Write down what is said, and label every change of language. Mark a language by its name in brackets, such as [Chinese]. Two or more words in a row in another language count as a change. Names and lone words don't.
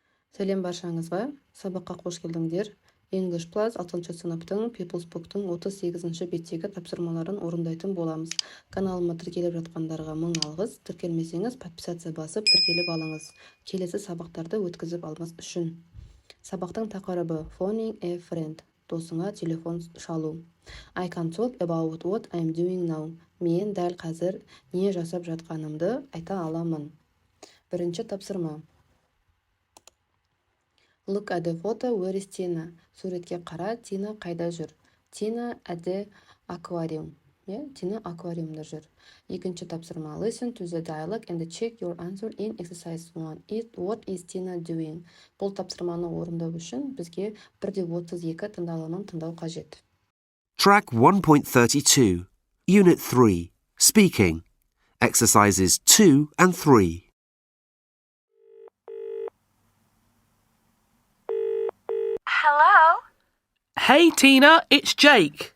[Kazakh] Сәлем баршаңызға. Сабаққа қош келдіңдер. English Plus 6-шы сыныптың People's Book'тың 38-ші беттегі тапсырмаларын орындайтын боламыз. Каналыма тіркеліп жатқандарға мың алғыс. Тіркелмесеңіз, подписация басып, тіркеліп алыңыз. Келесі сабақтарды өткізіп алмас үшін. Сабақтың тақырыбы [English] Phoning a friend. [Kazakh] Досыңа телефон шалу. [English] I can talk about what I'm doing now. [Kazakh] Мен дәл қазір не жасап жатқанымды айта аламын. Бірінші тапсырма. [English] Look at the photo, where is Tina? [Kazakh] Суретке қара, Тина қайда жүр? [English] Tina at the aquarium. [Kazakh] Тина аквариумда жүр. Екінші тапсырма. [English] Listen to the dialogue and check your answer in exercise 1. What is Tina doing? [Kazakh] Бұл тапсырманы орындау үшін бізге 1-32 тыңдалымын тыңдау қажет. [English] Track 1.32, Unit 3, Speaking, Exercises 2 and 3. Hello? Hey, Tina, it's Jake.